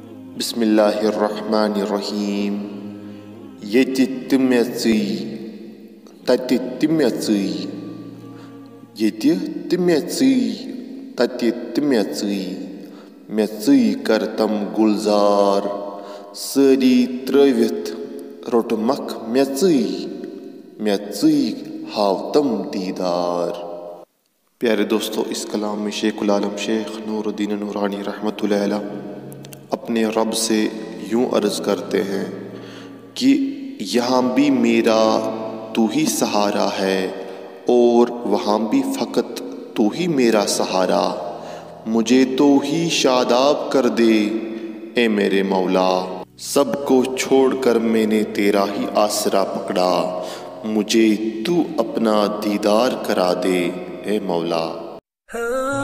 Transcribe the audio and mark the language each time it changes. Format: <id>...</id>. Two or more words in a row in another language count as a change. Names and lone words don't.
<ar>بسم اللہ الرحمن الرحیم</ar> <ks>یتی تمیژی تتی تمیژی یتی تمیژی تتی تمیژی میژی کرتم گلزار ساری ترٲوِتھ روٚٹمکھ میژی ہاوتم دیدار۔</ks> <ur>پیارے دوستو، اس کلام میں شیخ العالم شیخ نور الدین نورانی</ur> <ar>رحمۃ اللہ علیہ</ar> <ur>اپنے رب سے یوں عرض کرتے ہیں کہ یہاں بھی میرا تو ہی سہارا ہے اور وہاں بھی فقط تو ہی میرا سہارا، مجھے تو ہی شاداب کر دے اے میرے مولا، سب کو چھوڑ کر میں نے تیرا ہی آسرا پکڑا، مجھے تو اپنا دیدار کرا دے اے مولا۔</ur>